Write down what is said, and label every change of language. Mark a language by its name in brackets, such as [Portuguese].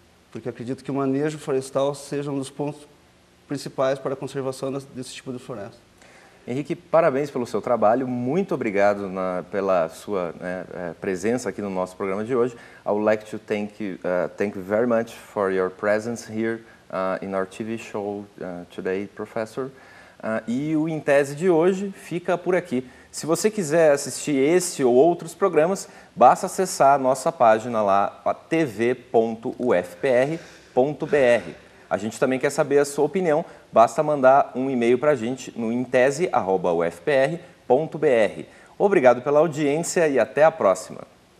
[Portuguese] Porque acredito que o manejo florestal seja um dos pontos principais para a conservação desse tipo de floresta. Henrique, parabéns pelo seu trabalho, muito obrigado pela sua presença aqui no nosso programa de hoje. [English] I would like to thank you very much for your presence here in our TV show today, Professor. [Portuguese] E o Em Tese de hoje fica por aqui. Se você quiser assistir esse ou outros programas, basta acessar a nossa página lá, tv.ufpr.br. A gente também quer saber a sua opinião, basta mandar um e-mail para a gente no intese@ufpr.br. Obrigado pela audiência e até a próxima.